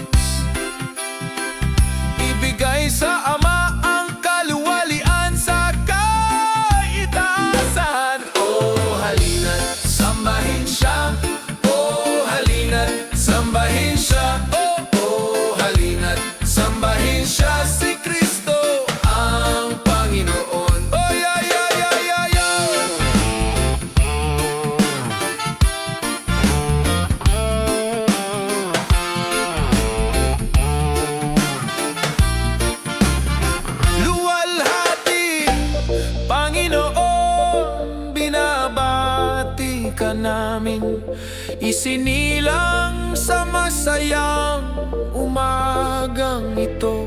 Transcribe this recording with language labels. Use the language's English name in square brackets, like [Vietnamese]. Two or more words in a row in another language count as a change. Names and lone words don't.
[Filipino] Ibigay sa Ama ang kaluwalian sa kaitaasan. Oh, halina't sambahin siya, oh, halina't sambahin siya, oh, oh, halina't sambahin siya, si Kristo ang Panginoon. [English] Oh, yeah, yeah, yeah, yeah, yeah. [Filipino] Luwalhati, Panginoon, binabati ka namin, isinilang sa masayang umagang ito.